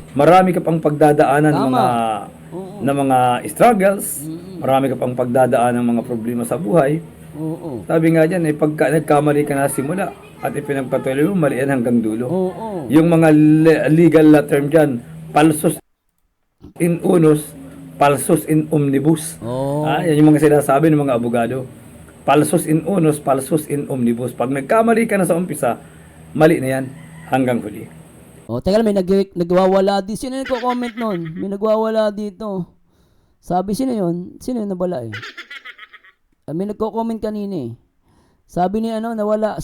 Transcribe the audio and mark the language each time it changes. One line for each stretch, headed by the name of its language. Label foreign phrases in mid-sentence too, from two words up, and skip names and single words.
Filipino: Marami ka pang pagdadaanan Tama. mga Oo. na mga struggles. Marami ka pang pagdadaanan ng mga problema sa buhay. Oo. Sabi nga diyan, pagka nagkamali ka na simula at ipinagpatuloy mo, mali yan hanggang dulo. Oo. Yung mga legal na term diyan,
Latin: falsus in unus, falsus in omnibus.
Filipino: Oo. Yan yung mga sinasabi ng mga abogado.
Latin: Falsus in unus, falsus in omnibus.
Filipino: Pag nagkamali ka na sa umpisa, mali na yan hanggang huli. Oh, teka lang, may nagwawala dito. Sino yung nagko-comment nun? May nagwawala dito. Sabi, sino yun? Sino yun nabala eh? May nagko-comment kanina eh. Sabi ni ano, nawala.